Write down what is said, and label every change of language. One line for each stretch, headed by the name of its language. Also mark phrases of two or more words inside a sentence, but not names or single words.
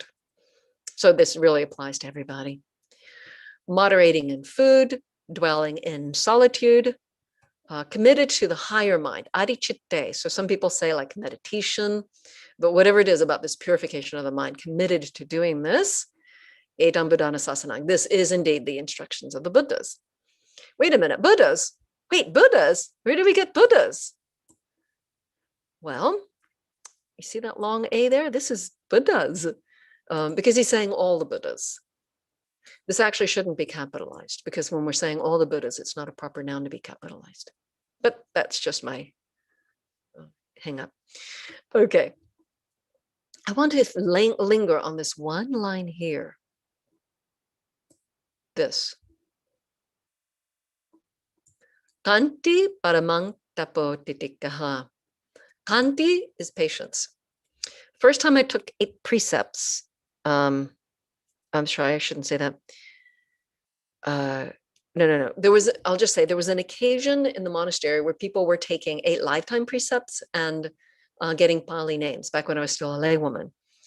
English: So this really applies to everybody. Moderating in food, dwelling in solitude, committed to the higher mind, adichitte. So some people say like meditation, but whatever it is about this purification of the mind, committed to doing this,
Pali: etam buddhana sasanang.
English: This is indeed the instructions of the Buddhas. Wait a minute, Buddhas? Wait, Buddhas? Where do we get Buddhas? Well, you see that long A there? This is Buddhas, because he's saying all the Buddhas. This actually shouldn't be capitalized, because when we're saying all the Buddhas, it's not a proper noun to be capitalized. But that's just my hang up. Okay. I want to linger on this one line here. This.
Pali: Kanti paramang tapo titikaha.
English: Kanti is patience. First time I took 8 precepts, I'm sorry, I shouldn't say that. No. I'll just say there was an occasion in the monastery where people were taking 8 lifetime precepts and getting Pali names back when I was still a laywoman.